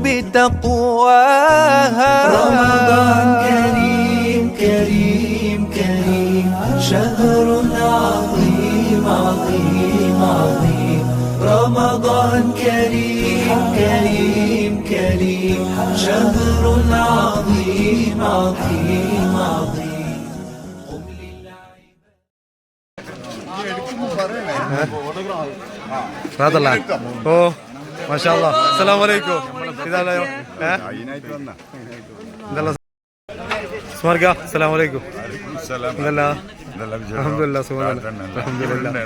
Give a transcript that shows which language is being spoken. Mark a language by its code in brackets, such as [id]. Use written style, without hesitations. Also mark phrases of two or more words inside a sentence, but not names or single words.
[ar] بتقواها رمضان كريم كريم كريم شهر عظيم عظيم عظيم رمضان كريم كريم كريم شهر عظيم عظيم عظيم ഓ ما شاء الله. السلام عليكم. [ml] ഇതല്ലോ സ്മാർഗ. [ar] السلام عليكم. [ml] അൽഹംദുലില്ലാഹ് സുഖം. അൽഹംദുലില്ലാഹ്.